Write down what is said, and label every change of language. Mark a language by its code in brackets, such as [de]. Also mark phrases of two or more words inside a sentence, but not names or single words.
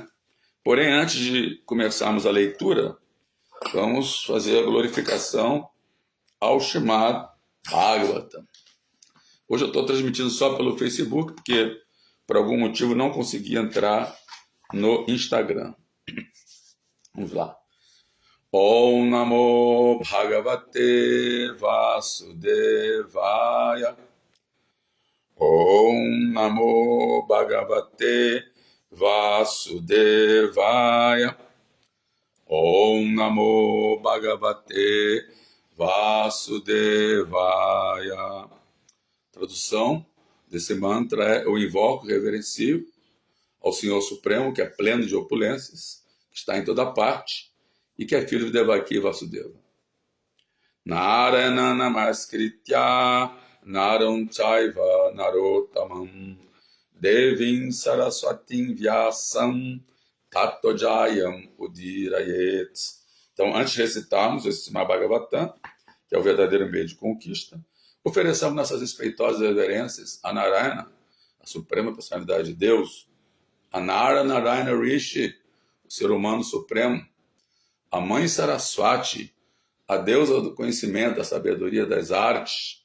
[pt] Porém, antes de começarmos a leitura, vamos fazer a glorificação ao Srimad Bhagavatam. Hoje eu estou transmitindo só pelo Facebook, porque por algum motivo não consegui entrar no Instagram. Vamos lá. [sa] ओं नमो भगवते वासुदेवाय. ओं नमो भगवते वासुदेवाय. ओं नमो भगवते वासुदेवाय. [pt] Tradução desse mantra é: eu invoco reverencio ao Senhor Supremo, que é pleno de opulências, que está em toda parte e que é filho de Devaki Vasudeva. [sa] नारायणं नमस्कृत्य नरं चैव नरोत्तमम् देवीं सरस्वतीं व्यासं ततो जयम् उदीरयेत्. [pt] Então, antes de recitarmos esse Bhagavatam, que é o verdadeiro meio de conquista, ofereçamos nossas respeitosas reverências a Narayana, a suprema personalidade de Deus, a Narayana Rishi, o ser humano supremo, a mãe Saraswati, a deusa do conhecimento, da sabedoria, das artes.